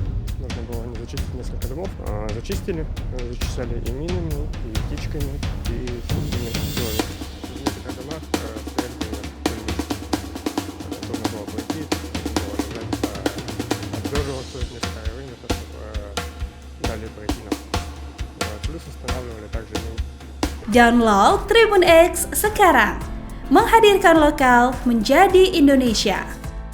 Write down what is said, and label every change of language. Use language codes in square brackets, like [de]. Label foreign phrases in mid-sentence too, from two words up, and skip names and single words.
[ru] Нужно было зачистить несколько домов. Зачистили, зачищали и минами, и птичками, и собственными силами. В некоторых домах стояли камни. Трудно было пройти, трудно было лежать, отлеживаться некоторое время, чтобы дали пройти нам. Плюс устанавливали также мины. [id] Download Tribun X sekarang, menghadirkan lokal menjadi Indonesia.